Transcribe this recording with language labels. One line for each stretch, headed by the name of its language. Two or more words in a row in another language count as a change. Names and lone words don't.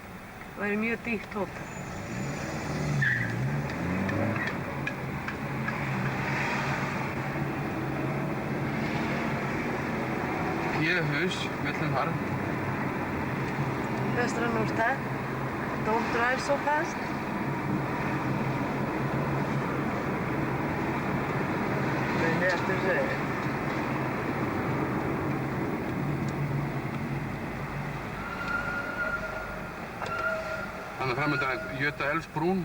Icelandic: Það væri mjög dýrt hótel. P-hus, mellum þar. Vestra Norstad.
English: Don't drive so fast.
Icelandic: Eftir þessu. Þannig að framöndan er Götaälvsbrún.